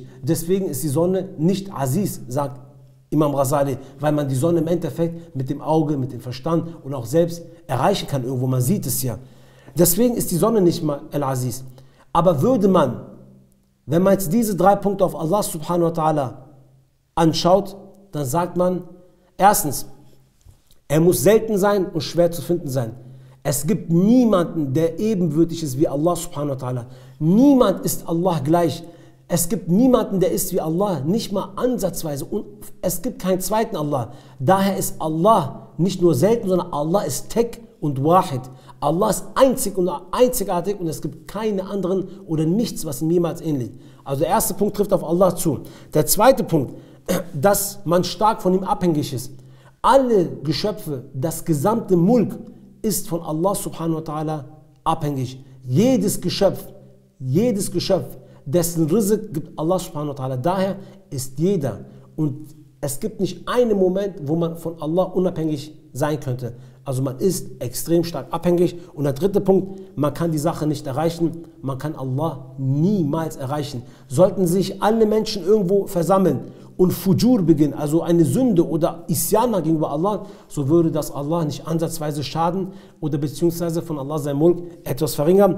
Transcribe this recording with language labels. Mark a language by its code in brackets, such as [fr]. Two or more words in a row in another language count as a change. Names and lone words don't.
[de] Deswegen ist die Sonne nicht Aziz, sagt Imam Ghazali, weil man die Sonne im Endeffekt mit dem Auge, mit dem Verstand und auch selbst erreichen kann irgendwo, man sieht es ja. Deswegen ist die Sonne nicht mal Al-Aziz. Aber würde man, wenn man jetzt diese 3 Punkte auf Allah [ar] سبحانه وتعالى [de] anschaut, dann sagt man, erstens, er muss selten sein und schwer zu finden sein. Es gibt niemanden, der ebenbürtig ist wie Allah [ar] سبحانه وتعالى. [de] Niemand ist Allah gleich. Es gibt niemanden, der ist wie Allah, nicht mal ansatzweise. Und es gibt keinen zweiten Allah. Daher ist Allah nicht nur selten, sondern Allah ist Tek und Wahid. Allah ist einzig und einzigartig und es gibt keine anderen oder nichts, was ihm jemals ähnlich. Also der erste Punkt trifft auf Allah zu. Der zweite Punkt, dass man stark von ihm abhängig ist. Alle Geschöpfe, das gesamte Mulk ist von Allah [ar] سبحانه وتعالى [de] abhängig. Jedes Geschöpf, dessen Rizq gibt Allah [ar] سبحانه وتعالى. [de] Daher ist jeder. Und es gibt nicht einen Moment, wo man von Allah unabhängig sein könnte. Also man ist extrem stark abhängig. Und der dritte Punkt, man kann die Sache nicht erreichen. Man kann Allah niemals erreichen. Sollten sich alle Menschen irgendwo versammeln und Fujur beginnen, also eine Sünde oder Isyana gegenüber Allah, so würde das Allah nicht ansatzweise schaden oder beziehungsweise von Allah sein Mulk etwas verringern.